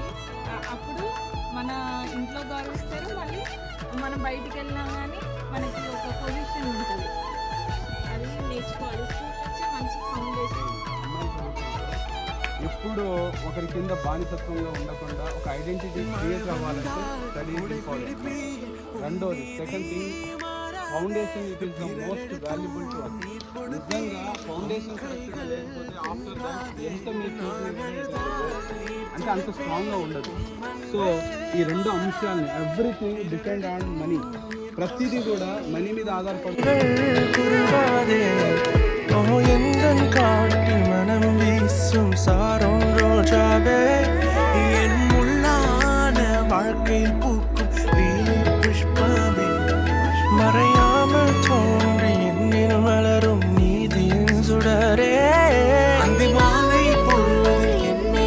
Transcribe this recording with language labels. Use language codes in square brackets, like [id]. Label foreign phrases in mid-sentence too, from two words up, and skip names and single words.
[te] అప్పుడు మన ఇంట్లో గౌరవిస్తారు, మళ్ళీ మనం బయటికి వెళ్ళినా కానీ మనకి ఒక పొజిషన్ ఉంటుంది. అది నేర్చుకోవాలి. స్కూల్ వచ్చి మంచి ఫౌండేషన్. ఎప్పుడు ఒకరి కింద బానిసత్వంగా ఉండకుండా ఒక [en] identity create [te] అవ్వాలంటే [en] study important. రెండోది, second thing, foundation it is the most valuable to us. [te] నిజంగా ఫౌండేషన్ కరెక్ట్గా లేకపోతే [en] after that [te] ఎంత మీరు అంటే అంత స్ట్రాంగ్గా ఉండదు. సో ఈ రెండు అంశాలని, [en] everything depend on money, [te] ప్రతిదీ కూడా మనీ మీద ఆధారపడుతుంది. [ta] காட்டில் மனம் வீசும் சாரோன் ரோஜாவே, என் முள்ளான வாழ்க்கையில் பூக்கும் வீணை புஷ்பமே, மறையாமல் தோன்றி என்னில் வளரும் நீதியின் சுடரே, அந்தி மாலை பொழுது என்னை